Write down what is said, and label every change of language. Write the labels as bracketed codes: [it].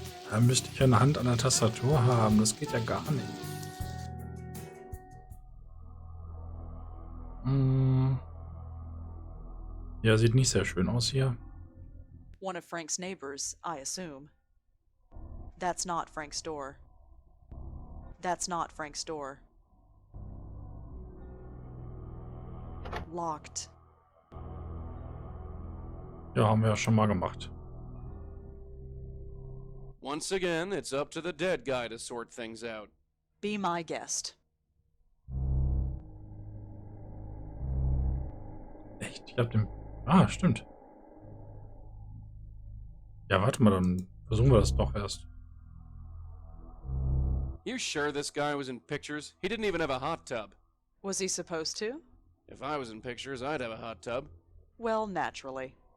[de] Da müsste ich ja eine Hand an der Tastatur haben. Das geht ja gar nicht. Ja, sieht nicht sehr schön aus hier. [en] One of Frank's neighbors, I assume. That's not Frank's door. That's not Frank's door. Locked. [de] Ja, haben wir ja schon mal gemacht. [en] Once again, it's up to the dead guy to sort things out. Be my guest. [de] Echt? Ich hab den... Ah, stimmt. Ja, warte mal, dann versuchen wir das doch erst. [en] You sure this guy was in pictures? He didn't even have a hot tub. Was he supposed to? If I was in pictures, I'd have a hot tub. Well, naturally.